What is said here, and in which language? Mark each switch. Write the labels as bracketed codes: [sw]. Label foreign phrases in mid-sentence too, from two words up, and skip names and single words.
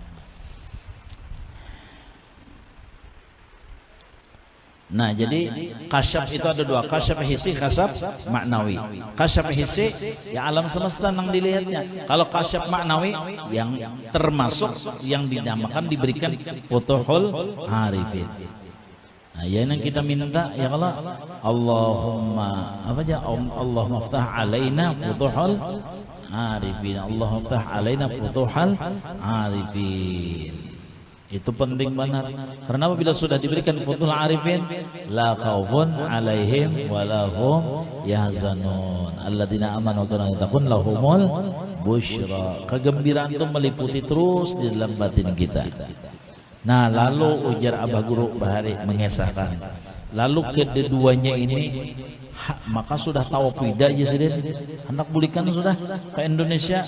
[id] Nah, jadi kasyaf itu ada dua, [ar] كشف حسي، كشف معنوي. كشف حسي [id] ya alam semesta yang dilihatnya. Kalau [ar] كشف معنوي [id] yang termasuk yang dinamakan diberikan [ar] فتوح العارفين. [id] Nah, ya yang kita minta ya Allah, Allahumma apa aja [ar] اللهم افتح علينا فتوح العارفين اللهم افتح علينا فتوح العارفين. [id] Itu penting banget karena apabila sudah diberikan [ar] فتوح العارفين لا خوف عليهم ولا هم يحزنون الذين آمنوا وكانوا يتقون لهم البشرى. [id] Kegembiraan itu meliputi terus di dalam batin kita. [bjn] Nah lalu ujar Abah Guru Bahari mengesahkan, lalu keduanya ini maka sudah tahu pida aja sih anak bulikan sudah ke Indonesia.